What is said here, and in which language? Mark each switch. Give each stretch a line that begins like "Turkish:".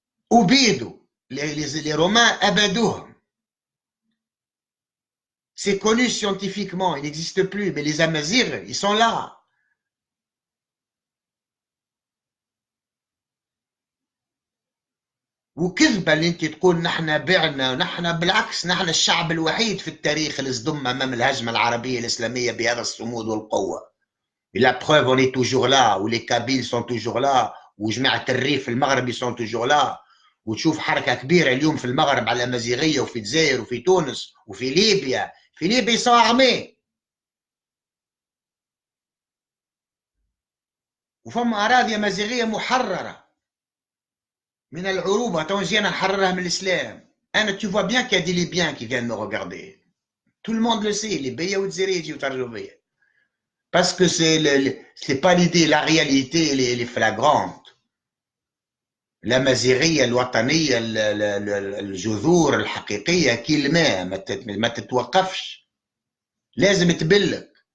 Arabic: أبيدوا
French: les Romains
Arabic: أبدوهم.
French: C'est connu scientifiquement, il n'existe plus, mais les Amazirs, ils sont là.
Arabic: وكذبة اللي انت تقول نحن بعنا، نحن بالعكس، نحن الشعب الوحيد في التاريخ اللي صدم امام الهجمة العربية الاسلامية بهذا الصمود والقوة.
French: La preuve, on est toujours là,
Arabic: où les Kabyles
French: sont toujours là,
Arabic: وجماعة الريف المغربي sont toujours là، وتشوف حركة كبيرة اليوم في المغرب على الأمازيغية وفي الجزائر وفي تونس وفي ليبيا. في ليبيا
French: sont armés.
Arabic: وفما أراضي أمازيغية محررة من العروبة، تو جينا نحررها من الإسلام.
French: أنا tu vois bien qu'il y a des Libyens qui viennent me regarder. Tout le monde le sait،
Arabic: ليبيا والجزائرية يجيو يتفرجوا بيا.
French: Parce que c'est pas l'idée، la réalité elle est flagrante.
Arabic: الأمازيغية الوطنية، الجذور الحقيقية كي الماء ما تتوقفش، لازم تبلك.